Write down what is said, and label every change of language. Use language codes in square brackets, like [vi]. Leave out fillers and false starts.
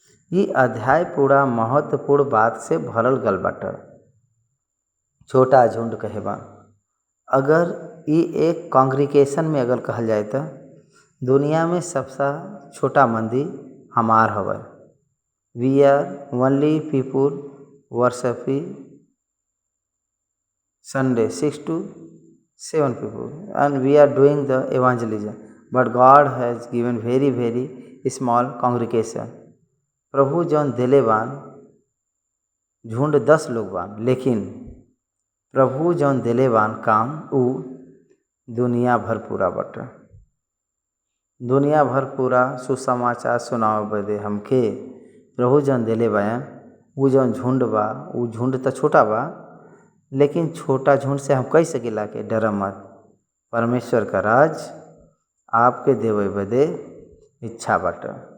[bho] ये अध्याय पूरा महत्वपूर्ण बात से भरल गल बाटे। छोटा झुंड कहे बा, अगर ये एक कांग्रीगेशन में अगर कहल जाए तो दुनिया में सबसे छोटा मंदिर हमार हवे। [en] We are only people worshipping Sunday 6 to 7 people and we are doing the evangelism, but God has given very small congregation। [bho] प्रभु जौन दिले बान झुंड 10 लोग बान, लेकिन प्रभु जौन दिले बान काम उ दुनिया भर पूरा बटे। दुनिया भर पूरा सुसमाचार सुनावे बदे हमके प्रभु जौन दिले बान वो जौन झुंड बा, वो झुंड तो छोटा बा, लेकिन छोटा झुंड से हम कह सकेला कि डर मत, परमेश्वर का राज आपके देवे बदे इच्छा बाटे।